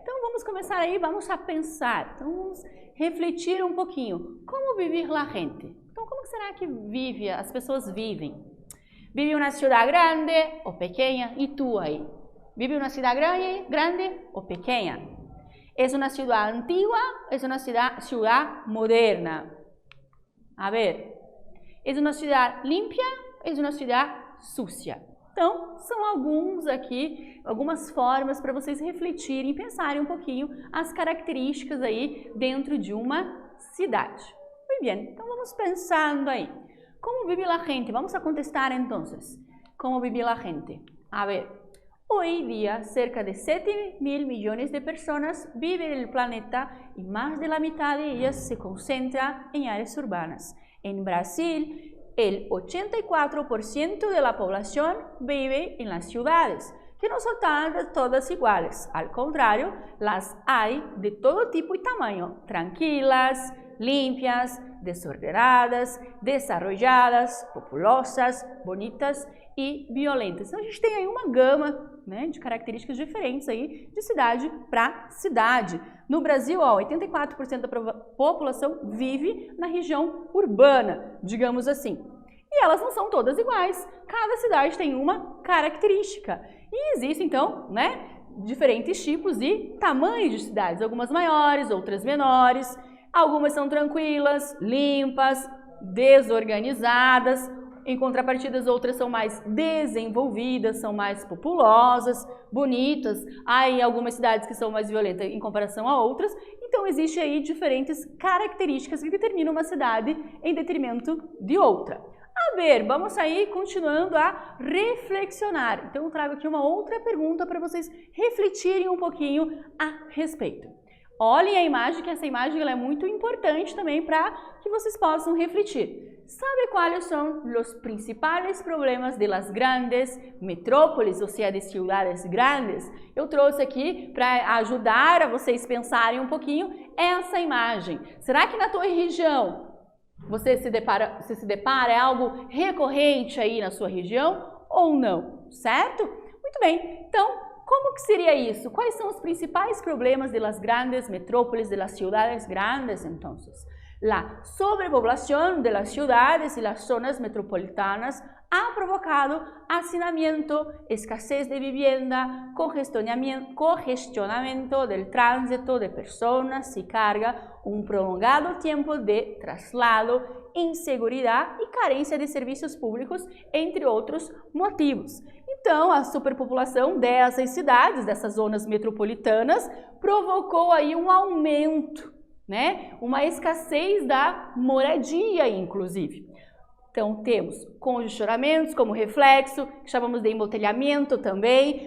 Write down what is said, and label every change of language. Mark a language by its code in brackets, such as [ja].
[pt] Então vamos começar aí, vamos a pensar, então vamos refletir um pouquinho. [es] Como vive la gente? [pt] Então como será que as pessoas vivem? Vive uma cidade grande ou pequena? E tu aí? Vive uma cidade grande ou pequena? [es] ¿Es una ciudad antigua? ¿Es una ciudad moderna? A ver, ¿es una ciudad limpia? ¿Es una ciudad sucia? [pt] Então, são algumas formas para vocês refletirem e pensarem um pouquinho as características aí dentro de uma cidade. Muito bem, então vamos pensando aí. [es] Como vive la gente? Vamos a contestar entonces. Como vive la gente? A ver. Hoy día, cerca de 7.000 millones de personas viven en el planeta y más de la mitad de ellas se concentra en áreas urbanas. En Brasil, el 84% de la población vive en las ciudades, que no son todas iguales. Al contrario, las hay de todo tipo y tamaño, tranquilas, limpias, desordenadas, desarrolladas, populosas, bonitas e violentas. [pt] Então a gente tem aí uma gama, né, de características diferentes aí de cidade para cidade. No Brasil, 84% da população vive na região urbana, digamos assim. E elas não são todas iguais. Cada cidade tem uma característica. E existem então, né, diferentes tipos e tamanhos de cidades, algumas maiores, outras menores. Algumas são tranquilas, limpas, desorganizadas. Em contrapartida, outras são mais desenvolvidas, são mais populosas, bonitas. Há algumas cidades que são mais violentas em comparação a outras. Então, existe aí diferentes características que determinam uma cidade em detrimento de outra. A ver, vamos aí continuando a reflexionar. Então, eu trago aqui uma outra pergunta para vocês refletirem um pouquinho a respeito. Olhem a imagem, que essa imagem ela é muito importante também para que vocês possam refletir. [es] ¿Sabe cuáles son los principales problemas de las grandes metrópoles, [pt] ou seja, de cidades grandes? Eu trouxe aqui para ajudar a vocês pensarem um pouquinho essa imagem. Será que na tua região você se depara é algo recorrente aí na sua região ou não? Certo? Muito bem. Então, como que seria isso? Quais são os principais problemas [es] de las grandes metrópoles, de las ciudades grandes, entonces? La sobrepoblación de las ciudades y las zonas metropolitanas ha provocado hacinamiento, escasez de vivienda, congestionamiento del tránsito de personas y carga, un prolongado tiempo de traslado, inseguridad y carencia de servicios públicos, entre outros motivos. [pt] Então, a superpopulação dessas cidades, dessas zonas metropolitanas, provocou aí um aumento, né? Uma escassez da moradia, inclusive. Então, temos congestionamentos como reflexo, que chamamos de embotelhamento também.